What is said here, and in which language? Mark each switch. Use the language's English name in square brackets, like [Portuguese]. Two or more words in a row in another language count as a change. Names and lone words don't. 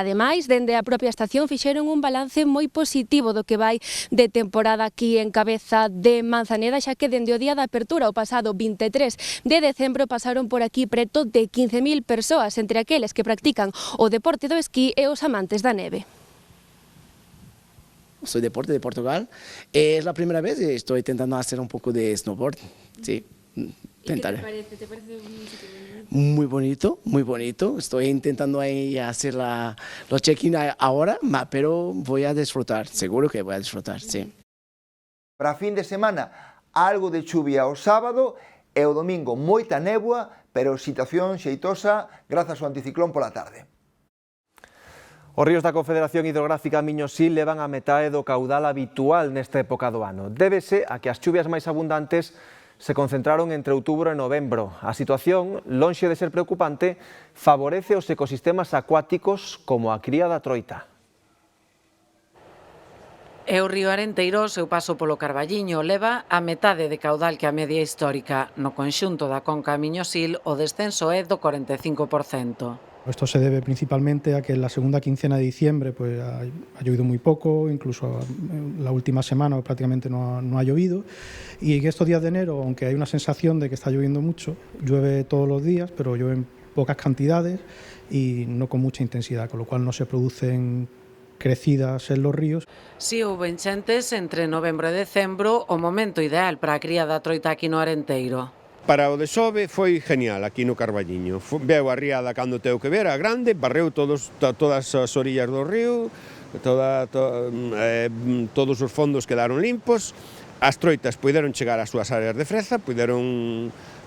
[Galician] Ademais, dende a propia estación fixeron un balance moi positivo do que vai de temporada aquí en cabeza de Manzaneda, xa que dende o día da apertura o pasado 23 de decembro pasaron por aquí preto de 15.000 persoas, entre aqueles que practican o deporte do esquí e os amantes da neve. [Spanish] Soy deporte de Portugal, es la primera vez y estoy intentando hacer un poco de snowboard, sí. Intentaré. ¿Qué te parece? ¿Te parece un sitio muy bonito, muy bonito. Estoy intentando ahí hacer los check-in ahora, pero voy a disfrutar, seguro que voy a disfrutar, sí. [Galician] Para fin de semana, algo de chuvia o sábado e o domingo moita néboa, pero situación xeitosa grazas ao anticiclón pola tarde. Os ríos da Confederación Hidrográfica Miño-Sil levan a metade do caudal habitual nesta época do ano. Débese a que as chuvias máis abundantes se concentraron entre outubro e novembro. A situación, lonxe de ser preocupante, favorece os ecosistemas acuáticos como a cría da troita. E o río Arenteiro, o seu paso polo Carballiño, leva a metade de caudal que a media histórica. No conxunto da conca Miño-Sil, o descenso é do 45%. [Spanish] Esto se debe principalmente a que en la segunda quincena de diciembre pues, ha llovido muy poco, incluso la última semana prácticamente no ha llovido, y que estos días de enero, aunque hay una sensación de que está lloviendo mucho, llueve todos los días, pero llueve en pocas cantidades y no con mucha intensidad, con lo cual no se producen crecidas en los ríos. [Galician] Si houve enchentes entre novembro e decembro, o momento ideal para a cría da troita aquí no Arenteiro. Para o de Xove foi genial aquí no Carballiño. Veu a riada cando teu que ver, a grande, barreu todas as orillas do río, todos os fondos quedaron limpos, as troitas puideron chegar ás súas áreas de freza, puideron